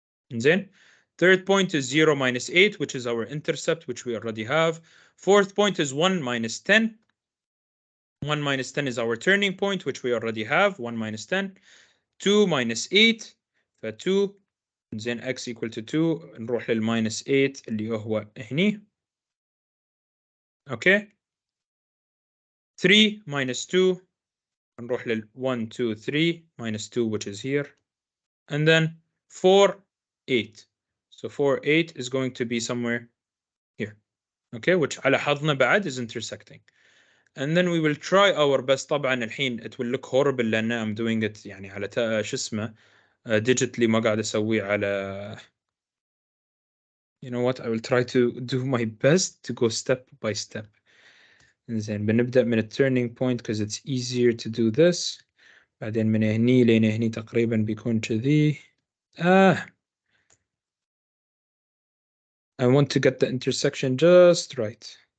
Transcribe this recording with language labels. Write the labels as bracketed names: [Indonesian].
[English] Then third point is 0 minus 8, which is our intercept, which we already have. Fourth point is 1 minus 10. 1 minus 10 is our turning point, which we already have. 1 minus 10. 2 minus 8. [Arabic] ف2 زين [English] x equal to 2. [Arabic] نروح للماينس 8 اللي هو هني. [English] Okay. 3 minus 2. نروح لل 1 2 3 minus 2 which is here. And then 4 8. So 4 8 is going to be somewhere here. Okay, which [Arabic] على حظنا بعد [English] is intersecting. And then we will try our best. [Arabic] طبعا الحين [English] it will look horrible [Arabic] لأن [English] I'm doing it [Arabic] يعني على شو اسمه digitally ما قاعد أسويه على. [English] You know what? I will try to do my best to go step by step. [Arabic] زين بنبدأ من [English] turning point because it's easier to do this. [Arabic] بعدين من هني لين هني تقريبا بيكون كذي. [English] I want to get the intersection just right.